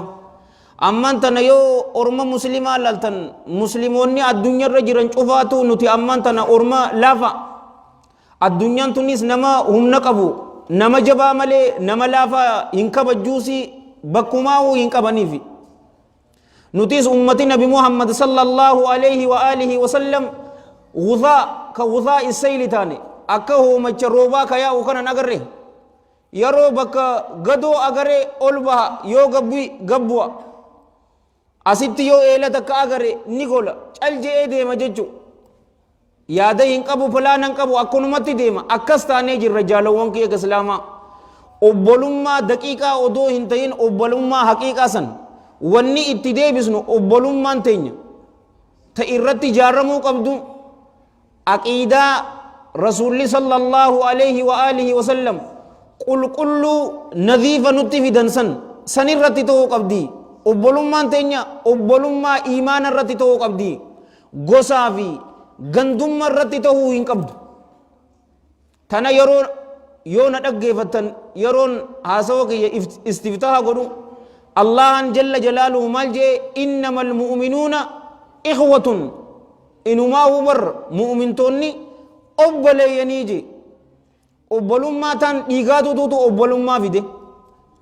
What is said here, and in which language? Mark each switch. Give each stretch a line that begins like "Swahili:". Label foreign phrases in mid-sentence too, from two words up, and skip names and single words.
Oromo: amman tana yoo orma muslimaa laltan muslimoonni addunyaarra jiran cufaatu nuti amman tana orma laafa. addunyaan tunis nama humna qabu nama jabaa malee nama laafaa hin kabajjuusi bakkumaa'uu hin qabaniifi. nutis ummati nabi muhammad
Arabic: صلى الله عليه وعلى آله وسلم
Oromo: ghudaa ka ghudaa isayli taane akka hoomacha roobaa ka yaa'u kanan agarre. yeroo bakka gadoo agaree ol baha yoo gabbu'a asitti yoo eela takka agare ni gola cal je'ee deema jechu. yaada hin qabu pilaana hin qabu akkanumatti deema. akkas taanee jirra jaalawwan kiyya islaamaa. obbolummaa daqiiqaa odoo hin tahin obbolummaa haqiiqaa san wanni itti deebisnu obbolummaan teenya ta irratti ijaaramuu qabdu aqiidaa rasuulli
Arabic: صلى الله عليه وعلى آله وسلم
Oromo: qulqulluu nadhiifa nutti fidan san irratti ta'uu qabdi. obbolummaan teenya obbolummaa iimaana irratti ta'uu qabdi. gosaa fi gandummaa irratti ta'uu hin qabdu. tana yoo na dhaggeeffattan yeroon haasawa kiyya istiftaha godhu allahan
Arabic: جل جلاله
Oromo: maal jee
Arabic: إنما المؤمنون إخوة
Oromo: inumaa hubar mu'mintoonni obboleeyyanii je obbolummaa tan dhiigaatututu obbolummaa fide